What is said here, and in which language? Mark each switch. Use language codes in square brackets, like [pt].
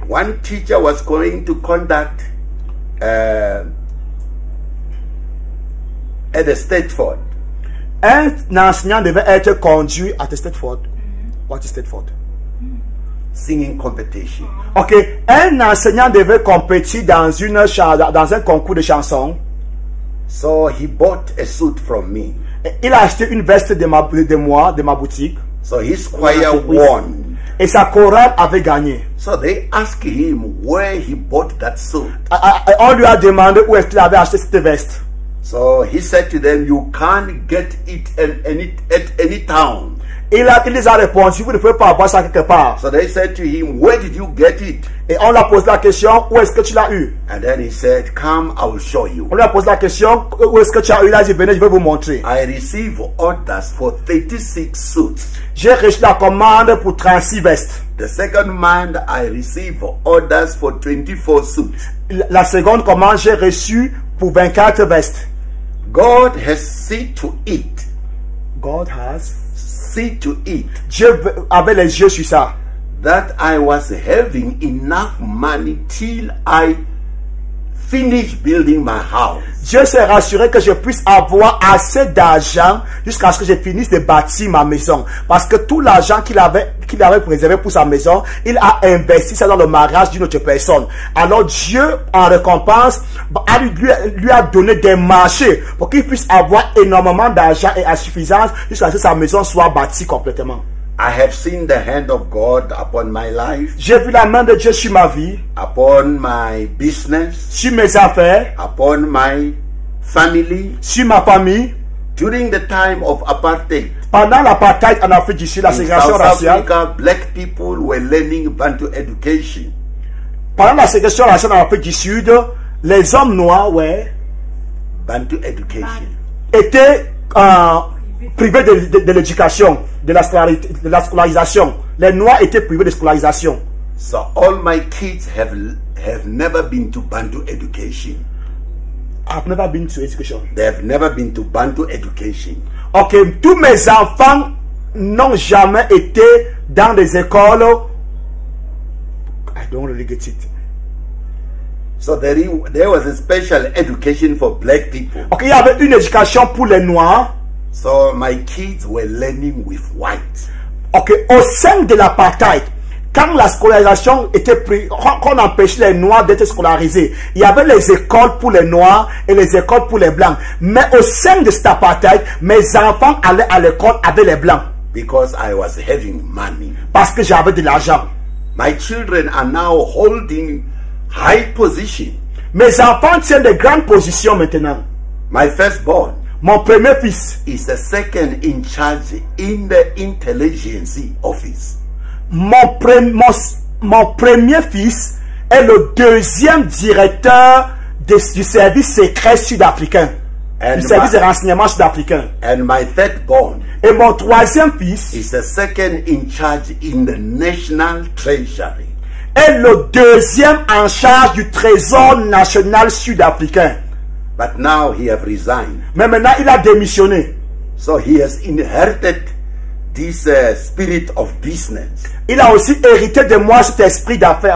[en] One teacher was going to conduct at the Stateford. [fr] Un enseignant devait être conduit à Stateford. [en] What is Stateford? Singing competition. [fr] Ok, un enseignant devait compétir dans un concours de chansons. [en] So he bought a suit from me. [fr] Et il a acheté une veste de ma boutique. [en] So his choir won. [fr] Et sa chorale avait gagné. [en] So they asked him where he bought that suit. [fr] On lui a demandé où est-ce qu'il avait acheté cette veste. [en] So he said to them, you can't get it at any town. [fr] Il les a répondu, vous ne pouvez pas avoir ça quelque part. [en] So they said to him, where did you get it? [fr] Et on lui a posé la question, où est-ce que tu l'as eu? [en] And then he said, come, I will show you. [fr] On lui a posé la question, où est-ce que tu as eu? Il a dit, venez, je vais vous montrer. [en] I received orders for 36 suits. [fr] J'ai reçu la commande pour 36 vestes. [en] The second month, I received orders for 24 suits. [fr] La seconde commande, j'ai reçu pour 24 vestes. [en] God has seen to it. God has See to it [fr] Dieu avait les yeux sur ça. [en] that I was having enough money till I finished building my house. [fr] Dieu s'est rassuré que je puisse avoir assez d'argent jusqu'à ce que je finisse de bâtir ma maison. Parce que tout l'argent qu'il avait préservé pour sa maison, il a investi ça dans le mariage d'une autre personne. Alors Dieu, en récompense, lui a donné des marchés pour qu'il puisse avoir énormément d'argent et à suffisance jusqu'à ce que sa maison soit bâtie complètement. [en] I have seen the hand of God upon my life, [fr] J'ai vu la main de Dieu sur ma vie, [en] upon my business, [fr] sur mes affaires, [en] upon my family. [fr] sur ma famille. [en] During the time of apartheid, [fr] Pendant l'apartheid en Afrique du Sud, la [en] in [fr] ségrégation [en] South [fr] raciale, [en] Africa, black people were learning Bantu education. [fr] pendant la ségrégation raciale en Afrique du Sud, les hommes noirs [en] Bantu education. [fr] étaient privés de l'éducation, de la scolarisation. Les noirs étaient privés de scolarisation. [en] So all my kids have never been to Bantu education. I've never been to education. They have never been to Bantu education. [fr] Ok, tous mes enfants n'ont jamais été dans des écoles. [en] I don't really get it. So there was a special education for black people. [fr] Ok, il y avait une éducation pour les noirs. [en] So my kids were learning with white. [fr] Ok, au sein de l'apartheid, quand la scolarisation était prise, qu'on empêchait les noirs d'être scolarisés, il y avait les écoles pour les noirs et les écoles pour les blancs. Mais au sein de cet apartheid, mes enfants allaient à l'école avec les blancs. [en] Because I was having money. [fr] Parce que j'avais de l'argent. [en] My children are now holding high position. [fr] Mes enfants tiennent de grandes positions maintenant. [en] My firstborn [fr] Mon premier fils, [en] is the second in charge in the intelligence office. [fr] mon premier fils est le deuxième directeur du service secret sud-africain. Du service de renseignement sud-africain. [en] And my thirdborn [fr] Et mon troisième fils [en] is the second in charge in the National Treasury. [fr] est le deuxième en charge du trésor national sud-africain. [en] But now he have resigned. [fr] Mais maintenant, il a démissionné. [en] So he has inherited this spirit of business. [fr] Il a aussi hérité de moi cet esprit d'affaires.